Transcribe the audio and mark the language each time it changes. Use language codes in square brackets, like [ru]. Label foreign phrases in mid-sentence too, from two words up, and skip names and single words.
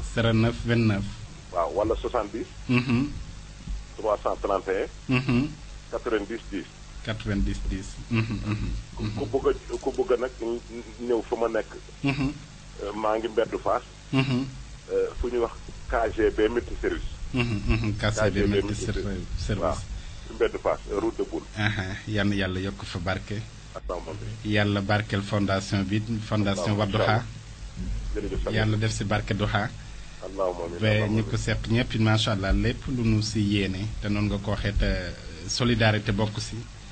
[wo] 09 29. waaw wala 70. 331. 90 10. 90 10. ku bëgg nag ñëw fa ma nekk. maa ngi mbeddu Fass. fu ñuy wax KGB multi service. KGB multi service. waaw mbeddu Fass [fr] route de Boune. [wo] yan yàlla yokk fa barke. yàlla barkeel fondation bi fondation Wadduha. yàlla def si barke Duha. ba ñu ko seq ñëpp [ar] ما شاء الله [wo] lépp lu nu si yéene te noonu nga ko waxee te solidarité bokk si.